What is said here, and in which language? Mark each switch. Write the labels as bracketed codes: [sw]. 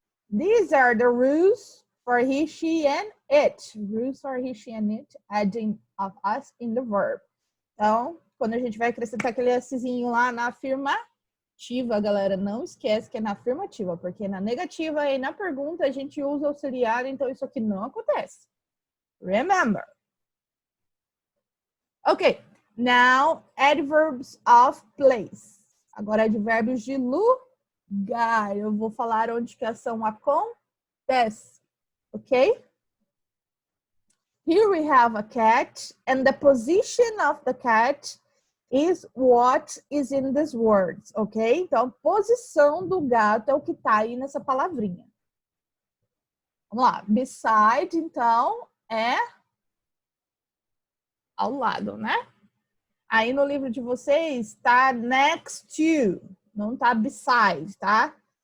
[en] These are the rules for he, she, and it. Rules for he, she, and it. Adding of us in the verb. [pt] Então, quando a gente vai acrescentar aquele Szinho lá na afirmativa, galera, não esquece que é na afirmativa, porque na negativa e na pergunta a gente usa auxiliar, então isso aqui não acontece. Remember. [en] Ok, now adverbs of place. [pt] Agora advérbios de lugar. Eu vou falar onde que a ação acontece, ok? [en] Here we have a cat, and the position of the cat is what is in these words, ok? [pt] Então, a posição do gato é o que está aí nessa palavrinha. Vamos lá. Beside, então, é ao lado, né? Aí no livro de vocês está next to, não está beside, tá?